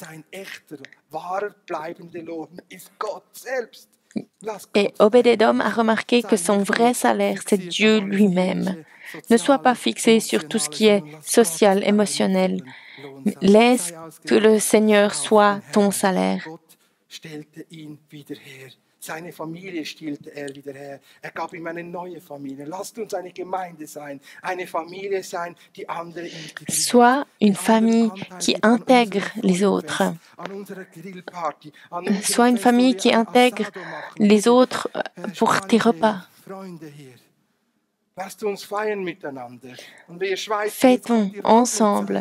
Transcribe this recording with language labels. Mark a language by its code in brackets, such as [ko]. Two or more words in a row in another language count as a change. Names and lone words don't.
[fr] Et Obed-Edom a remarqué que son vrai salaire, c'est Dieu lui-même. Ne sois pas fixé sur tout ce qui est social, émotionnel. Laisse que le Seigneur soit ton salaire. [de] Seine Familie stellte wieder her. Gab ihm eine neue Familie. Lasst uns eine Gemeinde sein, eine Familie sein, die andere integriert. [fr] Sois une famille qui intègre les autres. Sois une famille qui intègre les autres pour tes repas. Fêtons ensemble.